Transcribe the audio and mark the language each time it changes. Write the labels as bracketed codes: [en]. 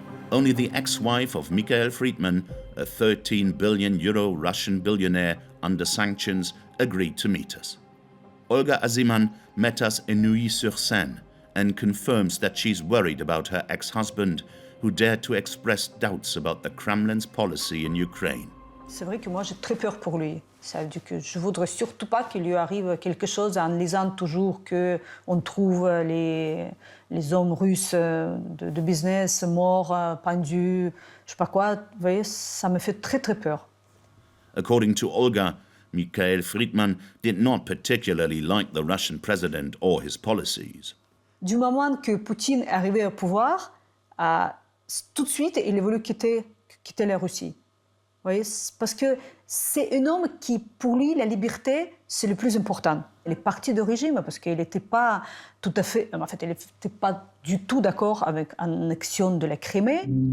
[en] Only the ex-wife of Mikhail Friedman, a 13 billion euro Russian billionaire under sanctions, agreed to meet us. Olga Aziman met us in Neuilly-sur-Seine and confirms that she's worried about her ex-husband, who dared to express doubts about the Kremlin's policy in Ukraine. [fr] C'est vrai que moi j'ai très peur pour lui. Ça veut dire que je voudrais surtout pas qu'il lui arrive quelque chose en lisant toujours que on trouve les hommes russes de business morts, pendus, je sais pas quoi. Vous voyez, ça me fait très très peur. [en] According to Olga, Mikhail Friedman did not particularly like the Russian president or his policies. [fr] Du moment que Poutine est arrivé au pouvoir, tout de suite il a voulu quitter la Russie. Vous voyez, parce que c'est un homme qui, pour lui, la liberté, c'est le plus important. Il est parti de régime parce qu'il n'était pas tout à fait... En fait, il n'était pas du tout d'accord avec l'annexion de la Crimée.